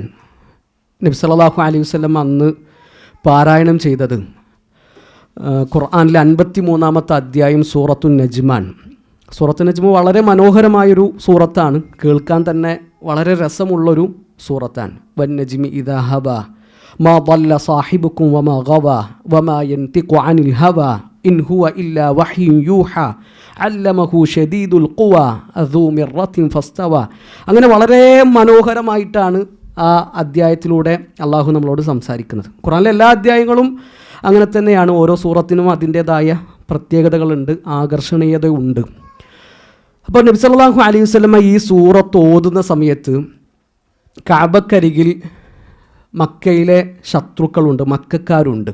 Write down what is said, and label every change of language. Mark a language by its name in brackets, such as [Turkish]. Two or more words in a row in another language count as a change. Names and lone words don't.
[Malayalam] നബി [Arabic] صلى الله عليه وسلم [Malayalam] അന്ന് പാരായണം ചെയ്തത് ഖുർആനിലെ 53-ാമത്തെ അധ്യായം സൂറത്തുൻ നജ്മാണ്. സൂറത്തുൻ നജ്മ് വളരെ മനോഹരമായൊരു സൂറത്താണ്. കേൾക്കാൻ തന്നെ വളരെ രസമുള്ളൊരു സൂറത്താണ്. [Arabic] والنجم إذا هوى ما ضل صاحبكم وما غوى وما ينطق عن الهوى إن هو إلا وحي يوحى علمه شديد القوى ذو مرة فاستوى. [Malayalam] അങ്ങനെ വളരെ മനോഹരമായിട്ടാണ് ആ അധ്യായത്തിലൂടെ അള്ളാഹു നമ്മളോട് സംസാരിക്കുന്നത്. ഖുർആനിലെ എല്ലാ അധ്യായങ്ങളും അങ്ങനെ തന്നെയാണ്. ഓരോ സൂറത്തിനും അതിൻ്റേതായ പ്രത്യേകതകളുണ്ട്, ആകർഷണീയതയുണ്ട്. അപ്പോൾ നബി [Arabic] صلى الله عليه وسلم [Malayalam] ഈ സൂറത്ത് ഓതുന്ന സമയത്ത് കഅബക്കരികിൽ മക്കയിലെ ശത്രുക്കളുണ്ട്, മക്കക്കാരുണ്ട്.